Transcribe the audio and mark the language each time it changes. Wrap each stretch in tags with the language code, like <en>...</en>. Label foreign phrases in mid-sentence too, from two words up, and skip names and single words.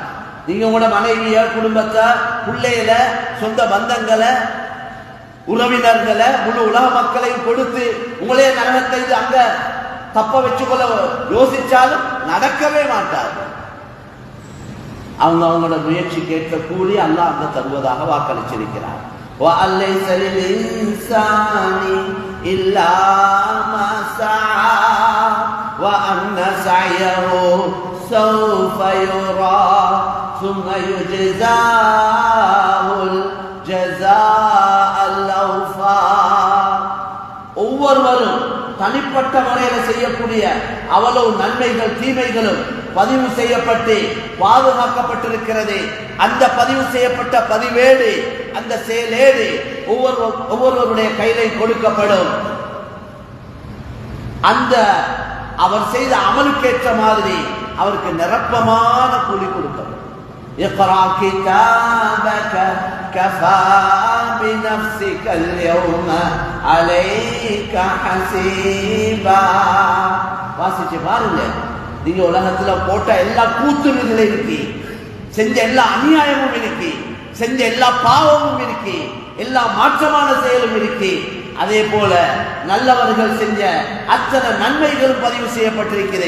<ta>நீங்க உங்களோட மனைவிய, குடும்பத்தை, பிள்ளைகள, சொந்த பந்தங்களை, உறவினர்களை, முழு உலக மக்களையும் கொடுத்து உங்களே நரகத்தை அங்க தப்ப வச்சுக்கொள்ள யோசிச்சாலும் நடக்கவே மாட்டார்கள். அவங்களோட முயற்சி கேட்க கூலி அல்லாஹ் அங்க தருவதாக வாக்களிச்சிருக்கிறார்.</ta> <ar>وَأَلَّيْسَ لِلْإِنسَانِ إِلَّا مَا سَعَى وَأَنَّ سَعْيَهُ سَوْفَ يُرَى ثُمَّ يُجْزَاهُ الْجَزَاءَ الْأَوْفَى.</ar> <ta>ஒவ்வொருவரும் தனிப்பட்ட முறையில் செய்யக்கூடிய அவ்வளவு நன்மைகள் தீமைகளும் பதிவு செய்யப்பட்டு பாதுகாக்கப்பட்டிருக்கிறது. அந்த பதிவு செய்யப்பட்ட பதிவேடு, அந்த செயலேடு ஒவ்வொருவருடைய கையில கொடுக்கப்படும். அந்த அவர் செய்த அமலுக்கேற்ற மாதிரி அவருக்கு நிரப்பமான கூலி கொடுக்கப்படும்.</ta> <ar>اقرأ كتابك كفى بنفسك اليوم عليك حسيبا.</ar> <ta>வாசிச்சு பாருங்க. நீங்க உலகத்துல போட்ட எல்லா கூத்துகளும் இருக்கு, செஞ்ச எல்லா அநியாயமும் இருக்கு, செஞ்ச எல்லா பாவமும் இருக்கு, எல்லா மாற்றமான செயலும் இருக்கு. அதே போல நல்லவர்கள் செஞ்ச அத்தனை நன்மைகளும் பதிவு செய்யப்பட்டிருக்கிறது.</ta>